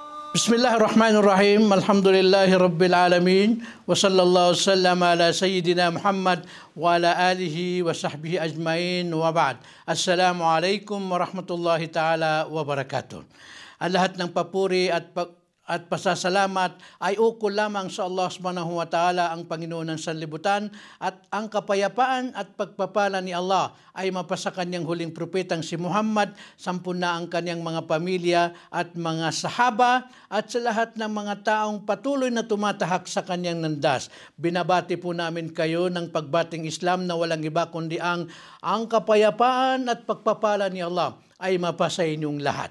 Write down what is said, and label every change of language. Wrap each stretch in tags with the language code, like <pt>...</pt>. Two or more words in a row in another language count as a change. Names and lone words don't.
<ar>بسم الله الرحمن الرحيم. الحمد لله رب العالمين. وصلى الله سلم على سيدنا محمد وعلى آله وصحبه أجمعين وبعد. السلام عليكم ورحمة الله تعالى وبركاته.</ar> <tl>Ang lahat ng papuri at pasasalamat ay ukol lamang sa Allah</tl> <ar>سبحانه وتعالى,</ar> <tl>ang Panginoon ng sanlibutan, at ang kapayapaan at pagpapala ni Allah ay mapasa kanyang huling propetang si Muhammad, sampun na ang kanyang mga pamilya at mga sahaba, at sa lahat ng mga taong patuloy na tumatahak sa kanyang landas. Binabati po namin kayo ng pagbating Islam na walang iba kundi ang kapayapaan at pagpapala ni Allah ay mapasa inyong lahat.</tl>